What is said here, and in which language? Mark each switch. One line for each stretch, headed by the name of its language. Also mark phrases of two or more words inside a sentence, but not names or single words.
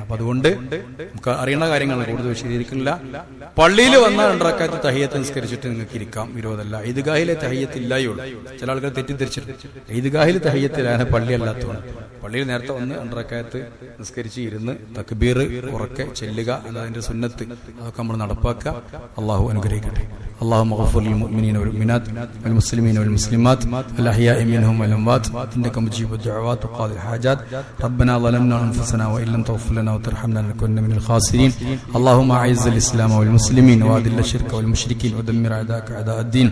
Malayalam: അപ്പൊ അതുകൊണ്ട് നമുക്ക് അറിയുന്ന കാര്യങ്ങൾ കൂടുതൽ വിശദീകരിക്കുന്നില്ല. പള്ളിയിൽ വന്നാൽ 2 റക്അത്ത് തഹിയ്യത്ത് നിസ്കരിച്ചിട്ട് നിങ്ങൾക്ക് ഇരിക്കാം, വിരോധമല്ല. ഈദ്ഗാഹിലെ തഹിയ്യത്ത് ഇല്ലായുള്ളൂ. ചില ആൾക്കാർ തെറ്റിദ്ധരിച്ചിട്ട് ഈദ്ഗാഹിൽ തഹിയ്യത്തിലാണ്, പള്ളി അല്ലാത്തതാണ്. പള്ളിയിൽ നേരത്തെ വന്ന് 2 റക്അത്ത് നിസ്കരിച്ച് ഇരുന്ന് തക്ബീർ ഉറക്കെ ചെല്ലുക എന്നതിന്റെ സുന്നത്ത്, അതൊക്കെ നമ്മൾ നടപ്പാക്കുക. അള്ളാഹു അനുഗ്രഹിക്കട്ടെ.
Arabic: اللهم اغفر للمؤمنين والمؤمنات والمسلمين والمسلمات الأحياء منهم والأموات إنك مجيب الدعوات وقاضي الحاجات. ربنا ظلمنا أنفسنا وإن لم تغفر لنا وترحمنا لنكن من الخاسرين. اللهم أعز الإسلام والمسلمين وأذل الشرك والمشركين ودمر أعداءك أعداء الدين.